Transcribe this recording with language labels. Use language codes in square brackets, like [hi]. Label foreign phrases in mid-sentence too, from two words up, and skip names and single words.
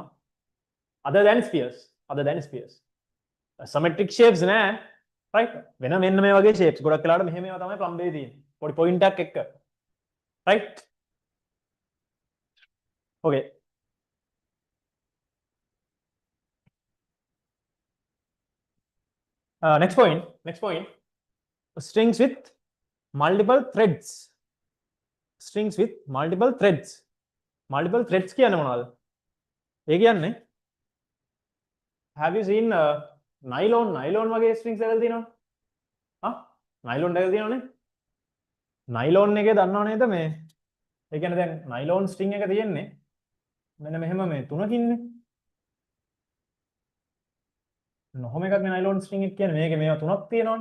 [en] other than spheres. symmetric shapes නෑ. right? [si] වෙන මෙන්න මේ වගේ shapes ගොඩක් වෙලාවට මෙහෙම ඒවා තමයි plum එකේ තියෙන්නේ. පොඩි point එකක් එක්ක. [en] right? okay. next point. Strings with multiple threads. Multiple threads [si] කියන්නේ මොනවද? ඒ කියන්නේ [en] have you seen nylon [si] වගේ strings එකක් තියෙනවා? nylon එකක් තියෙනවනේ. nylon එකේ දන්නව නේද මේ? ඒ කියන්නේ දැන් [en] nylon string [si] එක තියෙන්නේ මෙන්න මෙහෙම මේ තුනකින්නේ. නොහොම එකක් නේ [en] nylon string [si] එක කියන්නේ මේකේ මේවා තුනක් තියෙනවනේ.